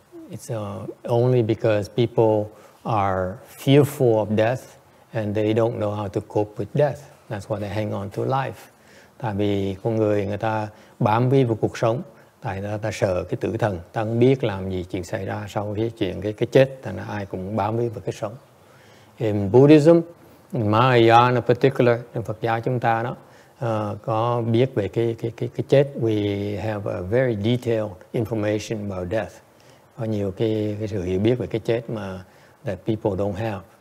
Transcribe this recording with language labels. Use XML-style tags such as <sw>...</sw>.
<en>It's only because people are fearful of death and they don't know how to cope with death. That's why they hang on to life.</en> <vi>Tại vì con người ta bám víu vào cuộc sống, tại ta sợ cái tử thần, ta không biết làm gì chuyện xảy ra sau cái chuyện cái chết, thành ra ai cũng bám víu vào cái sống.</vi> <en>In Buddhism, in Mahayana in particular,</en> <vi>trong Phật giáo chúng ta đó có biết về cái chết.</vi> <en>We have a very detailed information about death.</en> <vi>Có nhiều cái sự hiểu biết về cái chết mà</vi> <en>that people don't have.</en>